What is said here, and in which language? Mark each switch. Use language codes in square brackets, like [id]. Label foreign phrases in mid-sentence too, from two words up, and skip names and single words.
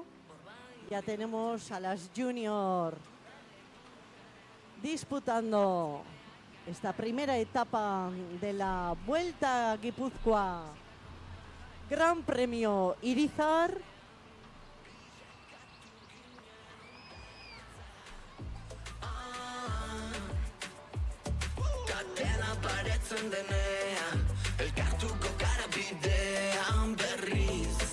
[es] Ya tenemos a las junior disputando esta primera etapa de la Vuelta a Guipúzcoa. Gran Premio Irizar. [eu] Katena baretzen denean, elkartuko gara bidean berriz.